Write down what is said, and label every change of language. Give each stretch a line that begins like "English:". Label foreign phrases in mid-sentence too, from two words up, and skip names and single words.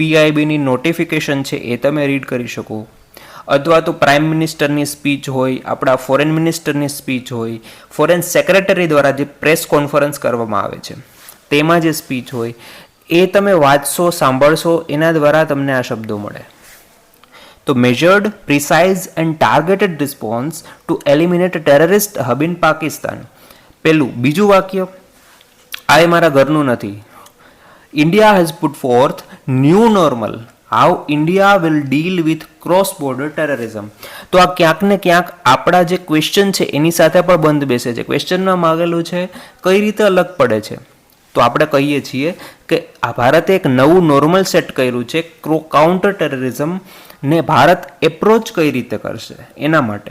Gujarati: PIBની નોટિફિકેશન છે એ તમે રીડ કરી શકો. અથવા તો
English: prime minister's speech
Gujarati: હોય, આપણા
English: foreign minister's speech
Gujarati: હોય,
English: foreign secretary
Gujarati: દ્વારા જે
English: press conference
Gujarati: કરવામાં આવે છે તેમાં જે સ્પીચ હોય એ તમે વાંચશો, સાંભળશો, એના દ્વારા તમને આ શબ્દો મળે.
English: તો measured, precise and targeted response to eliminate a terrorist hub in Pakistan.
Gujarati: પેલું. બીજું વાક્ય, આ મારા ઘરનું નથી.
English: India has put forth new normal how India will deal with cross-border terrorism.
Gujarati: તો આ ક્યાંક ને ક્યાંક આપણા જે ક્વેશ્ચન છે એની સાથે પણ બંધ બેસે છે. ક્વેશ્ચનમાં માગેલું છે કઈ રીતે અલગ પડે છે. તો આપણે કહીએ છીએ કે આ ભારતે એક નવું
English: normal set
Gujarati: કર્યું છે
English: counter terrorism
Gujarati: ને ભારત એપ્રોચ કઈ રીતે કરશે એના માટે.